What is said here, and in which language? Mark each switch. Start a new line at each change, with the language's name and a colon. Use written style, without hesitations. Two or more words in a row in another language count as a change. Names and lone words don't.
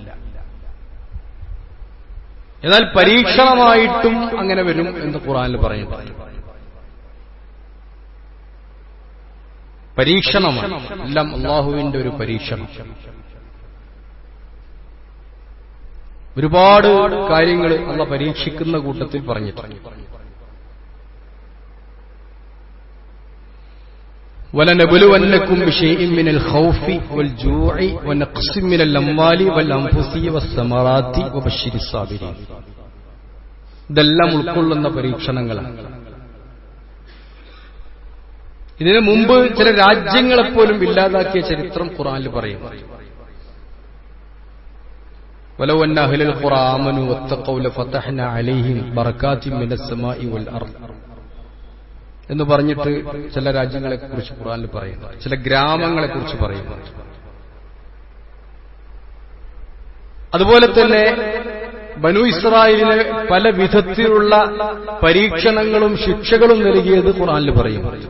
Malayalam: എന്നാൽ പരീക്ഷണമായിട്ടും അങ്ങനെ വരും എന്ന് ഖുർആനിൽ പറയുന്നുണ്ട്. പരീക്ഷണമാണ്. എല്ലാം അള്ളാഹുവിന്റെ ഒരു പരീക്ഷണം. ഒരുപാട് കാര്യങ്ങൾ അള്ളാഹ് പരീക്ഷിക്കുന്ന കൂട്ടത്തിൽ പറഞ്ഞിട്ടുണ്ട്.
Arabic: وَلَنَبْلُوَنَّكُمْ بِشَيْءٍ مِّنَ الْخَوْفِ وَالْجُوعِ وَنَقْصٍ مِّنَ الْأَمْوَالِ وَالْأَنفُسِ وَالثَّمَرَاتِ وَبَشِّرِ الصَّابِرِينَ.
Malayalam: ഇതെല്ലാം ഉൾക്കൊള്ളുന്ന പരീക്ഷണങ്ങളാണ്. ഇതിനു മുമ്പ് ചില രാജ്യങ്ങളെപ്പോലും ഇല്ലാതാക്കിയ ചരിത്രം ഖുർആനിൽ പറയുന്നു.
Arabic: وَلَوْ أَنَّ أَهْلَ الْقُرَىٰ آمَنُوا وَاتَّقَوْا لَفَتَحْنَا عَلَيْهِمْ بَرَكَاتٍ مِّنَ السَّمَاءِ وَالْأَرْضِ
Malayalam: എന്ന് പറഞ്ഞിട്ട് ചില രാജ്യങ്ങളെക്കുറിച്ച് ഖുർആനിൽ പറയുന്നു, ചില ഗ്രാമങ്ങളെക്കുറിച്ച് പറയുന്നു. അതുപോലെ തന്നെ ബനൂ ഇസ്രായേലിന് പല വിധത്തിലുള്ള പരീക്ഷണങ്ങളും ശിക്ഷകളും നൽകിയത് ഖുർആനിൽ പറയുന്നു.